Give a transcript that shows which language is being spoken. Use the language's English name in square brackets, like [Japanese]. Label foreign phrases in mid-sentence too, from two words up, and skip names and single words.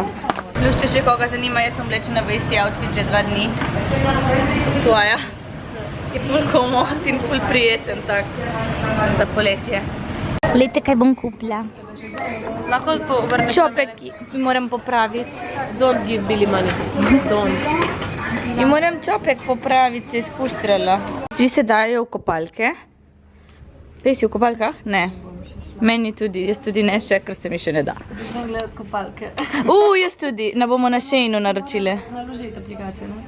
[Slovenian] Plus, če še koga zanima, jaz sem oblečena v isti outfit že 2 dni. Svoja. Je ful komod in ful prijeten tak za poletje. Lejte, kaj bom kupila. Lahko vrneš. Čopek moram popraviti. [English] Don't give Billy money. Don't. [Slovenian] In moram čopek popraviti, se je spuštrala. Vsi se dajo v kopalke. Pej si v kopalkah? Ne. Meni tudi, jaz tudi ne še, ker se mi še ne da. Začnem gledati kopalke. Jaz tudi, ne bomo na Sheinu naročile. Naložiti aplikacijo, ne?